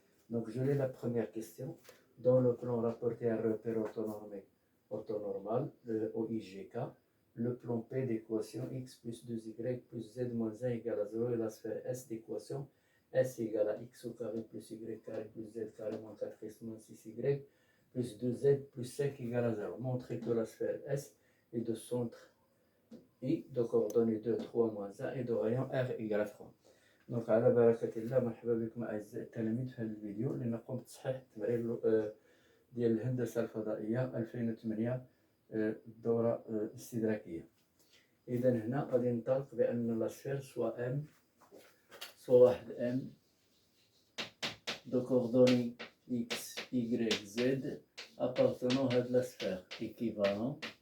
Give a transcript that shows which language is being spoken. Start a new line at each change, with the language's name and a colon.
French: Donc je lis la première question. Dans le plan rapporté un repère orthonormal, le OIGK, le plan P d'équation x plus 2y plus z moins 1 égale à 0 et la sphère S d'équation S égale à x au carré plus y carré plus z carré moins 4x moins 6y plus 2z plus 5 égale à 0. Montrez que la sphère S est de centre I de coordonnées 2, 3, moins 1 et de rayon R égale à 3.
Arabic: Donc على بركة الله مرحبا بكم أعزائي التلاميذ في هذا الفيديو اللي نقوم بتصحيح التمرين ديال الهندسة الفضائية 2008 الدورة الاستدراكية. إذا هنا غادي ننطلق بأن
French: لاسفير سوا M سوا واحد M de coordonnées X, Y, Z appartenant à de la sphère équivalent.